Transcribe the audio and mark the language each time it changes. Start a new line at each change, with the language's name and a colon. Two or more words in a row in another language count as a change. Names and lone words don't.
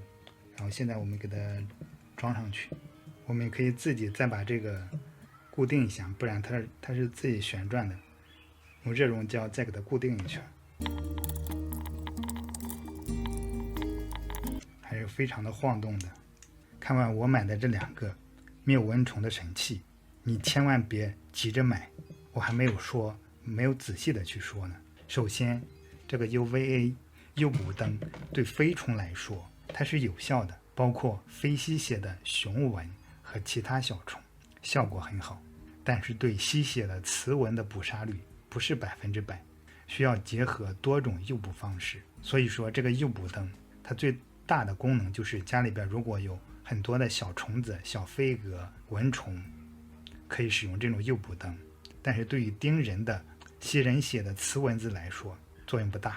Chinese: 然後現在我們給它裝上去，我們可以自己再把這個固定一下，不然它是自己旋轉的，用热熔胶再给它固定一圈，还是非常的晃动的。看完我买的这2个灭蚊虫的神器，你千万別急着買，我還沒有仔細的去說呢。首先，這個 UVA 誘捕燈對飛蟲來說它是有效的，包括非吸血的雄蚊和其他小蟲，效果很好。但是对吸血的雌蚊的捕殺率不是100%，需要結合多種誘捕方式。所以說，這個誘捕燈它最大的功能就是家裡邊如果有很多的小蟲子、小飛蛾、蚊蟲，可以使用這種誘捕燈。但是對於叮人的、吸人血的雌蚊子來說，作用不大。